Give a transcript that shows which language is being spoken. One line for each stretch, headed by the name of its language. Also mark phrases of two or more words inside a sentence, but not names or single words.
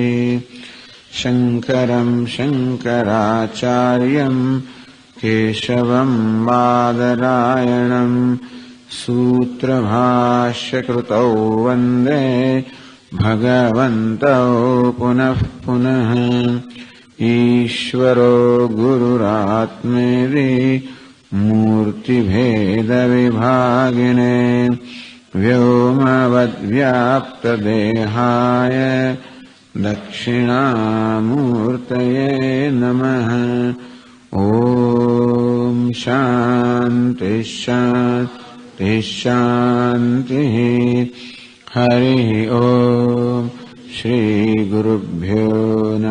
Sanskrit: શંકરમ શંકરાચાર્યમ કેશવમ બાદરાયણમ સૂત્રભાષ્યકૃતૌ વંદે ભગવन्तौ પુનઃ પુનઃ. ઈશ્વરો ગુરુરાત્મેતિ મૂર્તિભેદવિભાગિને વ્યોમવદ્વ્યાપ્તદેહાય दक्षिणामूर्तये नमः। ॐ शान्ति शान्ति शान्तिः। हरिः ॐ श्रीगुरुभ्यो नमः।